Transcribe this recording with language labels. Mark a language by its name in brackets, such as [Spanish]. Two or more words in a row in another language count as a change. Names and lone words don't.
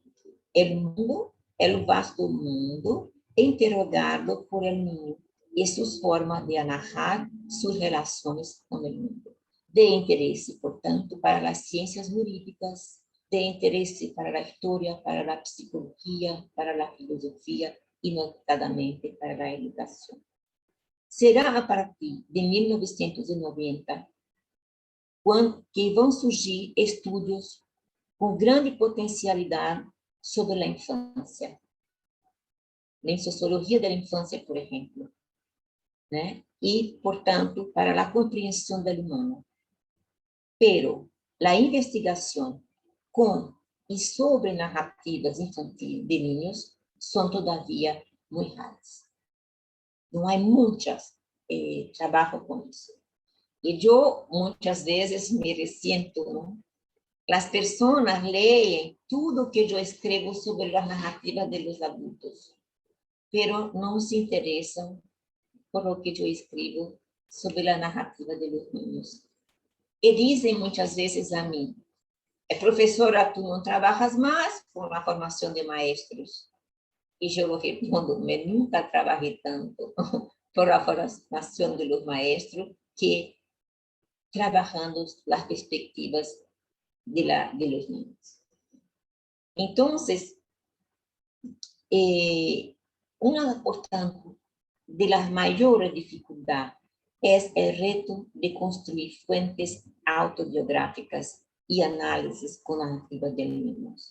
[Spanish] El vasto mundo interrogado por el niño y sus formas de narrar sus relaciones con el mundo. De interés, por tanto, para las ciencias jurídicas, de interés para la historia, para la psicología, para la filosofía y notadamente para la educación. [Portuguese] Será a partir de 1990 que vão surgir estudos com grande potencialidade sobre a infância. [Spanish] En sociología de la infancia, por ejemplo, ¿no? Y, por tanto, para la comprensión del humano. Pero la investigación con y sobre narrativas infantiles de niños son todavía muy raras. No hay muchas trabajo con eso. Y yo muchas veces me resiento, ¿no? Las personas leen todo que yo escribo sobre las narrativas de los adultos, pero [Portuguese] não se interessam por [Spanish] lo que [Portuguese] eu escrevo sobre a narrativa [Spanish] de los niños. [Portuguese] E dizem muitas vezes a mim, professora, tu não trabalhas mais com a formação de maestros? E eu respondo, eu nunca trabalhei tanto por a formação de [Spanish] los maestros [Portuguese] que trabalhando as perspectivas [Spanish] de los niños. Então, una, por tanto, de las mayores dificultades es el reto de construir fuentes autobiográficas y análisis con narrativas de niños.